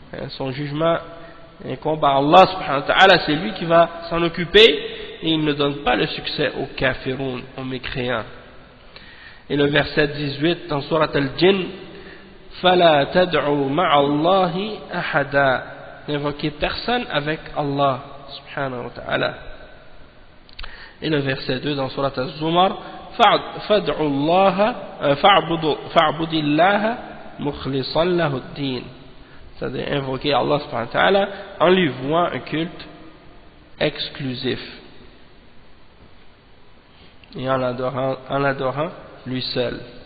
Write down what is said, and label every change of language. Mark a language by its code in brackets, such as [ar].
[fr] Son jugement incombe à Allah subhanahu wa ta'ala, c'est lui qui va s'en occuper, et il ne donne pas le succès aux kafiroun, aux mécréants. Et le verset 18 dans Surat Al-Jinn, [ar] فَلَا تَدْعُوا مَعَ اللَّهِ أَحَدًا. [fr] N'invoquez personne avec Allah subhanahu wa ta'ala. Et le verset 2 dans Surat Az-Zumar, [ar] فَادْعُوا اللَّهَ فَاعْبُدِ اللَّهَ مُخْلِصًا لَهُ الدِّينَ. [fr] C'est-à-dire invoquer Allah subhanahu wa ta'ala en lui vouant un culte exclusif et en l'adorant lui seul.